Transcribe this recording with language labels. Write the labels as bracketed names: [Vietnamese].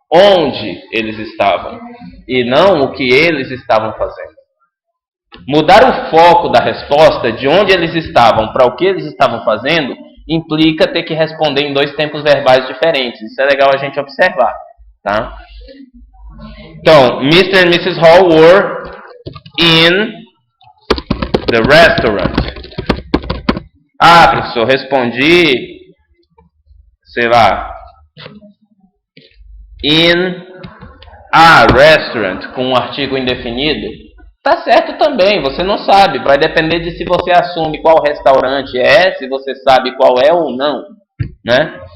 [Portuguese] Onde eles estavam? E não o que eles estavam fazendo. Mudar o foco da resposta de onde eles estavam para o que eles estavam fazendo implica ter que responder em dois tempos verbais diferentes. Isso é legal a gente observar, tá? Então, Mr. and Mrs. [English] Hall were in the restaurant. [Portuguese] Ah, professor, respondi, sei lá, [English] in a restaurant, [Portuguese] com um artigo indefinido. Tá certo também, você não sabe, vai depender de se você assume qual restaurante é, se você sabe qual é ou não, né?